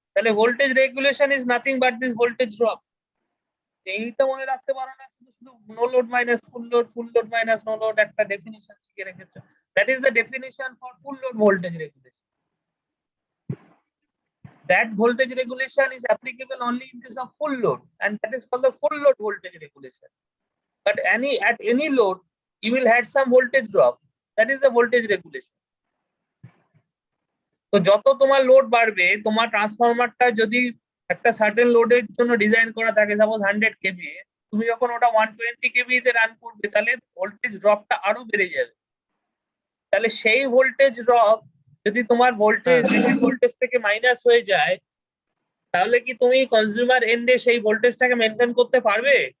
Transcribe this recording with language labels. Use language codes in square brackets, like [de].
[bn] তাহলে [en] Voltage regulation is nothing but this voltage drop. [bn] এইটা মনে রাখতে পারো না, শুধু শুধু no load minus full load minus no load একটা ডেফিনিশন শিখে রেখেছো। [en] That is the definition for full load voltage regulation. That voltage regulation is applicable only in case of full load, and that is called the full load voltage regulation. But at any load you will have some voltage drop, that is the voltage regulation. [bn] তো যত তোমার load বাড়বে, তোমার ট্রান্সফরমারটা যদি একটা certain লোডের জন্য design করা থাকে, সাপোজ 100 কেভি, তুমি যখন ওটা 120 কেভি তে রান করবে তাহলে ভোল্টেজ ড্রপটা আরো বেড়ে যাবে। তাহলে সেই ভোল্টেজ ড্রপ যদি তোমার ভোল্টেজ ভোল্টেজ থেকে মাইনাস হয়ে যায়, তাহলে কি তুমি কনজিউমার এন্ডে সেই ভোল্টেজটাকে মেনটেন করতে পারবে?